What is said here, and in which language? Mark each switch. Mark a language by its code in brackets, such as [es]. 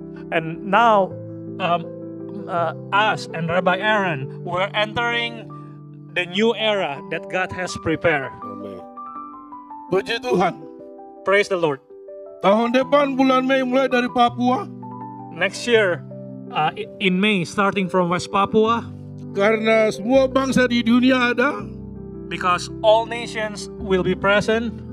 [en] And now, us and Rabbi Aaron, we're entering the new era that God has prepared. [id] Puji Tuhan. [en] Praise the Lord. [id] Tahun depan bulan Mei mulai dari Papua, [en] Next year, in May, starting from West Papua, [id] karena semua bangsa di dunia ada, [en] because all nations will be present,